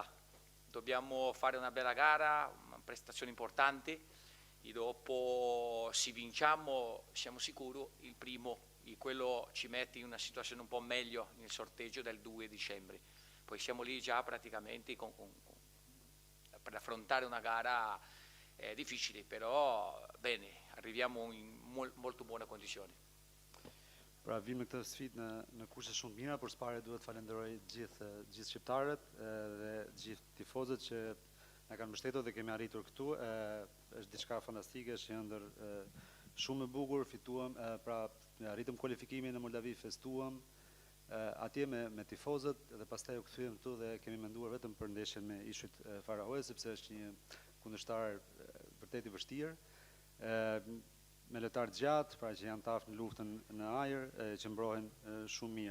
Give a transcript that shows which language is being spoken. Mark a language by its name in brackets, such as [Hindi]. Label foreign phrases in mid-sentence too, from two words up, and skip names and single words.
[Italian] Dobbiamo fare una bella gara, una prestazione importante e dopo se vinciamo siamo sicuri il primo e quello ci mette in una situazione un po' meglio nel sorteggio del 2 dicembre. Poi siamo lì già praticamente per affrontare una gara difficile, però bene, arriviamo in molto buone condizioni. [Albanian] Pra vim në këtë sfidë në kushte shumë të mira, por s'pare duhet falenderoj gjithë shqiptarët dhe gjithë tifozët që na kanë mbështetur dhe kemi arritur këtu. Është diçka fantastike, është një ëndër shumë e bukur, fituam, pra arritëm kualifikimin në Moldavi, festuam atje me tifozët dhe pastaj u kthyem këtu dhe kemi menduar vetëm për ndeshjen me Ishujt Faraoj, sepse është një kundërshtar vërtet i vështirë, me lojtarë gjatë, pra që janë tafë në luftën në ajër, që mbrohen shumë mirë.